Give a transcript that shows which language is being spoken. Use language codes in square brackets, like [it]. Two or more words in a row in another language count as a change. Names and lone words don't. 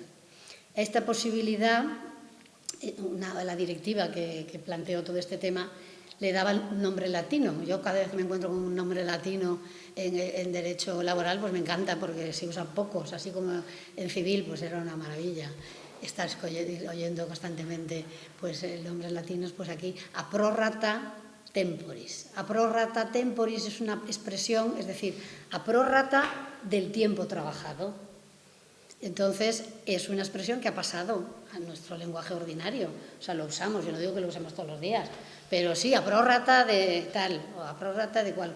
[es] Esta posibilidad, la directiva que planteó todo este tema, le daba un nombre latino. Yo cada vez que me encuentro con un nombre latino en derecho laboral, pues me encanta porque se usan pocos, así como en civil, pues era una maravilla. Estás oyendo constantemente pues nombres latinos, pues aquí [la] a prorata temporis. A prorata temporis [es] es una expresión, es decir, a prorata del tiempo trabajado. Entonces, es una expresión que ha pasado a nuestro lenguaje ordinario. O sea, lo usamos, yo no digo que lo usemos todos los días, pero sí, a prorata de tal, o a prorata de cual.